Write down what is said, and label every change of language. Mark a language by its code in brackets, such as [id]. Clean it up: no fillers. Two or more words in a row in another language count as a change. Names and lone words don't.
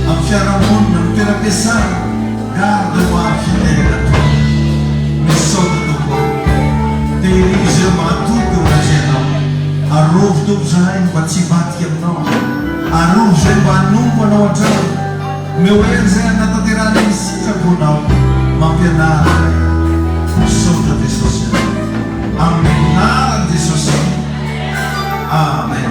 [mg] fiarahamonina ny toeram-piasana [fr] garde-moi fidèle à toi [mg] misaotra tokoa tehirizy ireo mahatoky eo razianao arovy tompo zahay mba tsy hivatika aminao arovy zay mba hanompo anao hatrany mehoery zay anatanterana isitrakonao mampianara misaotra Jesosy amin'ny naran'i Jesosy amen.